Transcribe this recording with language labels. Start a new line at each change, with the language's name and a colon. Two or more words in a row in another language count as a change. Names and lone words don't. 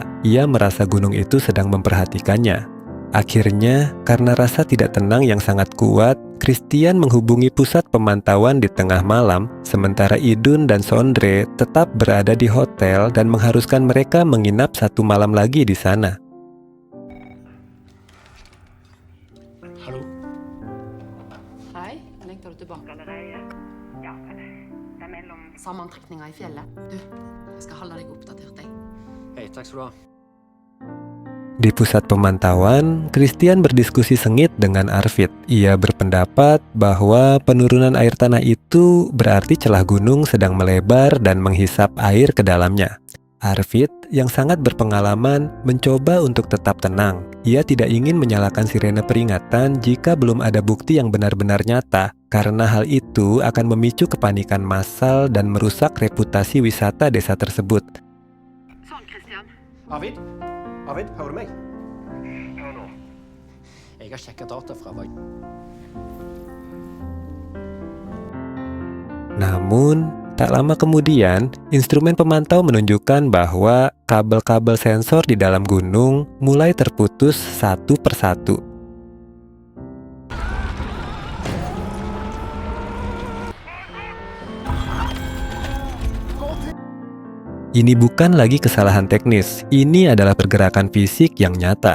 Indonesian: Ia merasa gunung itu sedang memperhatikannya. Akhirnya, karena rasa tidak tenang yang sangat kuat, Christian menghubungi pusat pemantauan di tengah malam, sementara Idun dan Sondre tetap berada di hotel dan mengharuskan mereka menginap 1 malam lagi di sana.
Norwegian: Hallo? Hei, lengter du tilbake? Ja, det er mellom Sammantrekninga i fjellet. Du, jeg skal holde deg oppdatert, jeg. Hei, takk skal du ha.
Indonesian: Di pusat pemantauan, Christian berdiskusi sengit dengan Arvid. Ia berpendapat bahwa penurunan air tanah itu berarti celah gunung sedang melebar dan menghisap air ke dalamnya. Arvid, yang sangat berpengalaman, mencoba untuk tetap tenang. Ia tidak ingin menyalakan sirene peringatan jika belum ada bukti yang benar-benar nyata, karena hal itu akan memicu kepanikan massal dan merusak reputasi wisata desa tersebut.
Norwegian: Sånn, Christian. Arvid? Arvid, hører du meg? Hør nå. Jeg har sjekket data fra
Indonesian: Namun, tak lama kemudian, instrumen pemantau menunjukkan bahwa kabel-kabel sensor di dalam gunung mulai terputus satu persatu. Ini bukan lagi kesalahan teknis, ini adalah pergerakan fisik yang nyata.